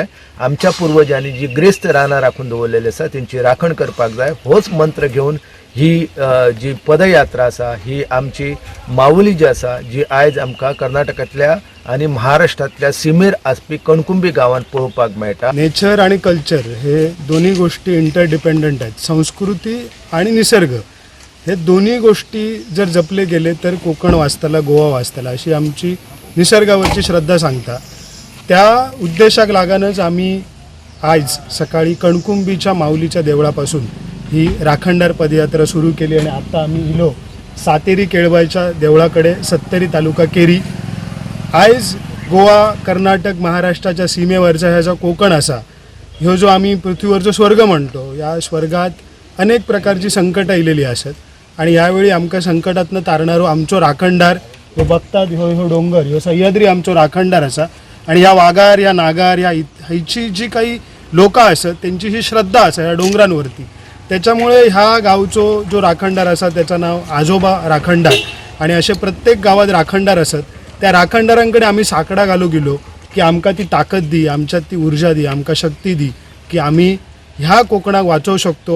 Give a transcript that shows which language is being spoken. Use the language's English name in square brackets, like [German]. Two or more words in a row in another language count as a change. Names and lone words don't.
[Konkani] आमच्या पुर्वजांनी जी ग्रेस्त रानां राखून दवरलेली आसा तेंची राखण करपाक जाय। होच मंत्र घेवन ही जी पदयात्रा आसा ही आमची माऊली जी आसा जी आयज आमकां कर्नाटकांतल्या आणि महाराष्ट्रातल्या सीमेर आसपी कणकुंबी गावात पळोवपाक मेळटा। [Marathi] नेचर आणि कल्चर हे दोन्ही गोष्टी इंटरडिपेंडंट आहेत। संस्कृती आणि निसर्ग हे दोन्ही गोष्टी जर जपले गेले तर कोकण वाचतला, गोवा वाचतला अशी आमची निसर्गावरची श्रद्धा सांगता। त्या उद्देशाक लागूनच आम्ही आज सकाळी कणकुंबीच्या माऊलीच्या देवळापासून ही राखणदार पदयात्रा सुरू केली आणि आता आम्ही इलो सातेरी केळबाईच्या देवळाकडे, सत्तरी तालुका केरी। [Konkani] आयज गोवा, कर्नाटक, महाराष्ट्राच्या सीमेवरचा ह्या जो कोकण असा ह्यो जो आम्ही पृथ्वीवरचो स्वर्ग म्हणतो, या स्वर्गात अनेक प्रकारची संकट आयलेली असत आणि यावेळी आमकां संकटातनं तारणारो आमचो राखणदार ह्यो बघतात ह्यो डोंगर, ह्यो सह्याद्री आमचो राखणदार असा। आणि ह्या वाघार, या नागार, या हायची जी काही लोकां असत त्यांची ही श्रद्धा असा ह्या डोंगरांवरती। त्याच्यामुळे ह्या गावचो जो राखणदार असा त्याचं नाव आजोबा राखणदार। आणि असे प्रत्येक गावात राखणदार असत। त्या राखणदारांकडे आम्ही साकडा घालू गेलो की आमकां ती ताकद दी, आमच्यात ती ऊर्जा दी, आमकां शक्ती दी की आम्ही ह्या कोकणाक वाचवू शकतो।